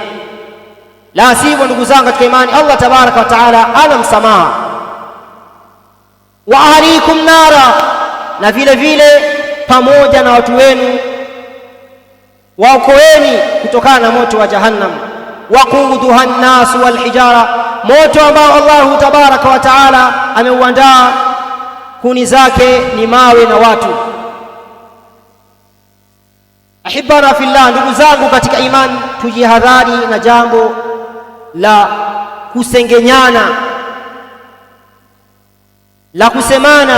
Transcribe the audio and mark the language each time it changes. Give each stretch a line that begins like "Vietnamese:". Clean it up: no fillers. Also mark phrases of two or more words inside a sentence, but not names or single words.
Swahili: La sivyo ndugu zangu katika imani, Allah
Arabic: تبارك وتعالى
Swahili: ana msamaha.
Arabic: وأهليكم نارا,
Swahili: na vile vile pamoja na watu wenu waokoeni kutokana na moto wa jahannam.
Arabic: وقودها الناس والحجارة,
Swahili: moto ambao
Arabic: الله تبارك وتعالى
Swahili: ameuandaa, kuni zake ni mawe na watu.
Arabic: أحبابنا في الله,
Swahili: ndugu zangu katika imani, tujihadhari na jambo la kusengenyana, la kusemana.